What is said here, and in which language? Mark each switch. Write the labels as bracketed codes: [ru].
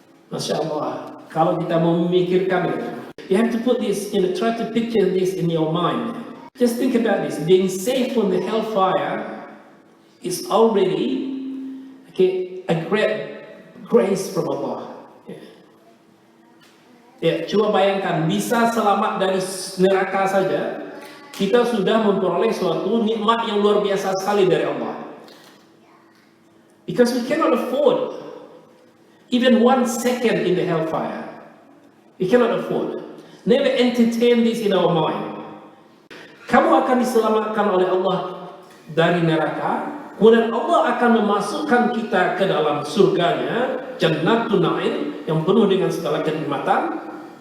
[en] Masya Allah, [id] kalau kita memikirkan itu, [en] you have to put this, try to picture this in your mind. Just think about this. Being saved from the hellfire is already a great grace from Allah. [id] Coba bayangkan, bisa selamat dari neraka saja, kita sudah memperoleh suatu nikmat yang luar biasa sekali dari Allah. [en] Because we cannot afford even 1 second in the hellfire. We cannot afford. Never entertain this in our mind. [id] Kamu akan diselamatkan oleh Allah dari neraka, kemudian Allah akan memasukkan kita ke dalam surganya, Jannatun Na'im, yang penuh dengan segala kenikmatan.